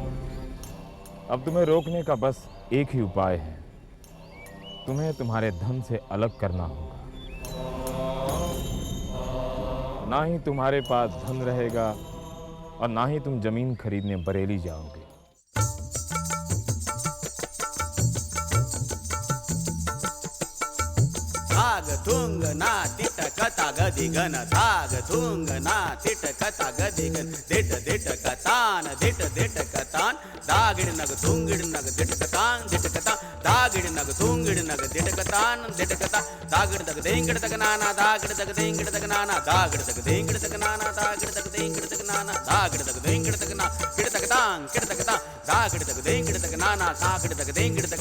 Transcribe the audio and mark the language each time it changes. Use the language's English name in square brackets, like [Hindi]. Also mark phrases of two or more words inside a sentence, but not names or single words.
[Hindi] अब तुम्हें रोकने का बस एक ही उपाय है, तुम्हें तुम्हारे धन से अलग करना होगा। ना ही तुम्हारे पास धन रहेगा और ना ही तुम जमीन खरीदने बरेली जाओगे। धाग थुंग ना तिट कथा गदिगन, धाग थुंग ना तिट कथा गदिगन, दिट दिट कतान, दिट दिट कतान, दागिड़ नग थुंगिड़ नग दिट कतान, दिट कता, दागिड़ नग थुंगिड़ नग दिट कतान, दिट कता, दागिड़ तक देंगिड़ तक नाना, दागिड़ तक देंगिड़ तक नाना, दागिड़ तक देंगिड़ तक नाना, दागिड़ तक देंगिड़ तक नाना, दागिड़ तक देंगिड़ तक ना, किड़ तक तांग, किड़ तक ता, दागिड़ तक देंगिड़ तक नाना, दागिड़ तक देंगिड़ तक